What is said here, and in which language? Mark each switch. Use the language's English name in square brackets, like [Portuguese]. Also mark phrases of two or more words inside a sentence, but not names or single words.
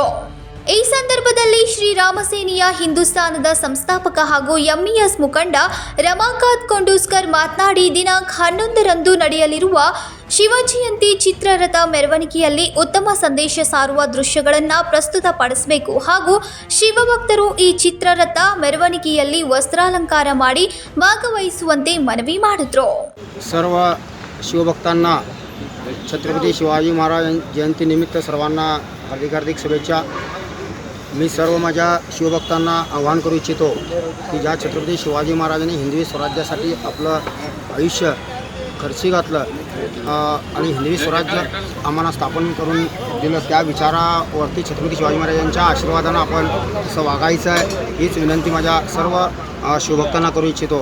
[Kannada] ಈ ಸಂದರ್ಭದಲ್ಲಿ ಶ್ರೀರಾಮ ಸೇನೆಯ ಹಿಂದೂಸ್ತಾನದ ಸಂಸ್ಥಾಪಕ ಹಾಗೂ MES ಮುಖಂಡ ರಮಾಕಾಂತ್ ಕೊಂಡೂಸ್ಕರ್ ಮಾತನಾಡಿ, ದಿನಾಂಕ 11ರಂದು ನಡೆಯಲಿರುವ ಶಿವಜಯಂತಿ ಚಿತ್ರರಥ ಮೆರವಣಿಗೆಯಲ್ಲಿ ಉತ್ತಮ ಸಂದೇಶ ಸಾರುವ ದೃಶ್ಯಗಳನ್ನು ಪ್ರಸ್ತುತಪಡಿಸಬೇಕು ಹಾಗೂ ಶಿವಭಕ್ತರು ಈ ಚಿತ್ರರಥ ಮೆರವಣಿಗೆಯಲ್ಲಿ ವಸ್ತ್ರಾಲಂಕಾರ ಮಾಡಿ ಭಾಗವಹಿಸುವಂತೆ ಮನವಿ ಮಾಡಿದ್ರು. [Marathi] सर्व शिवभक्तांना छत्रपती शिवाजी महाराज जयंती निमित्त सर्वांना हार्दिक शुभेच्छा. मी सर्व माझ्या शिवभक्तांना आवाहन करू इच्छितो की ज्या छत्रपती शिवाजी महाराजांनी हिंदवी स्वराज्यासाठी आपलं आयुष्य खर्ची घातलं आणि हिंदवी स्वराज्य आम्हाला स्थापन करून दिलं, त्या विचारावरती छत्रपती शिवाजी महाराजांच्या आशीर्वादानं आपण असं वागायचं आहे हीच विनंती माझ्या सर्व शिवभक्तांना करू इच्छितो.